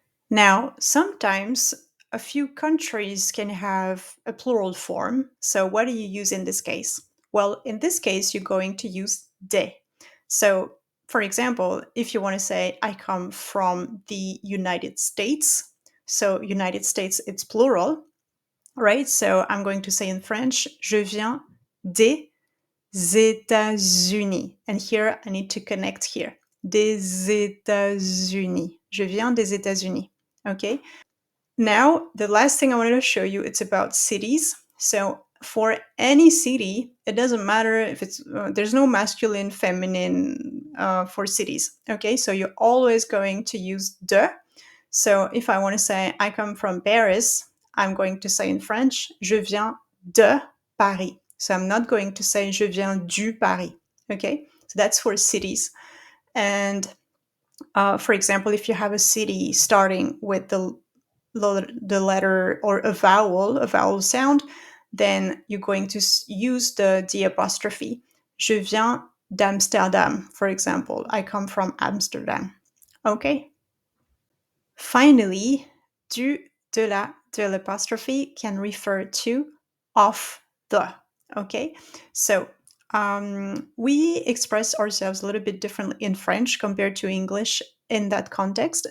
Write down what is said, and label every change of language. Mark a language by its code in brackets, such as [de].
[en] Now, sometimes a few countries can have a plural form. So what do you use in this case? Well, in this case, you're going to use de. So, for example, if you want to say, I come from the United States, so United States, it's plural, right? So I'm going to say in French, [fr] je viens des États-Unis. [en] And here I need to connect here. [fr] Des États-Unis. Je viens des États-Unis. [en] Okay. Now, the last thing I wanted to show you, it's about cities. So for any city, it doesn't matter if it's, there's no masculine, feminine for cities. Okay, so you're always going to use de. So if I want to say I come from Paris, I'm going to say in French, [fr] je viens de Paris. [en] So I'm not going to say [fr] je viens du Paris. [en] Okay, so that's for cities. And for example, if you have a city starting with the letter or a vowel sound, then you're going to use the apostrophe. [fr] Je viens d'Amsterdam, [en] for example. I come from Amsterdam. Okay. Finally, du, de l'apostrophe can refer to of the. Okay. So we express ourselves a little bit differently in French compared to English in that context.